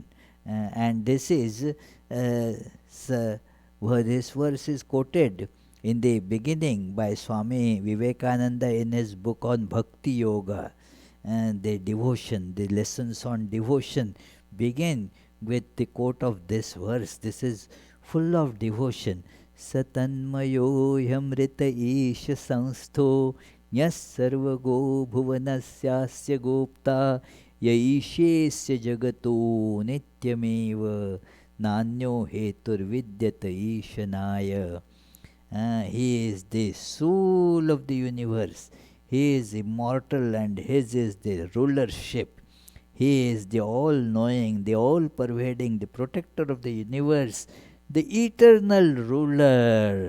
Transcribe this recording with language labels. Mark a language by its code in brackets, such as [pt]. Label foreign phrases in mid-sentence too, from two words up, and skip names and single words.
[en] And this is, this verse is quoted in the beginning by Swami Vivekananda in his book on Bhakti Yoga. And the devotion, the lessons on devotion begin with the quote of this verse. This is full of devotion. [sa] Satanmayo yamrita isha sanstho Nyas sarvago bhuvanasya gopta yaishesya jagato nityameva nanyo hetur vidyata ishanaya. [en] He is the soul of the universe. He is immortal and his is the rulership. He is the all-knowing, the all-pervading, the protector of the universe, the eternal ruler.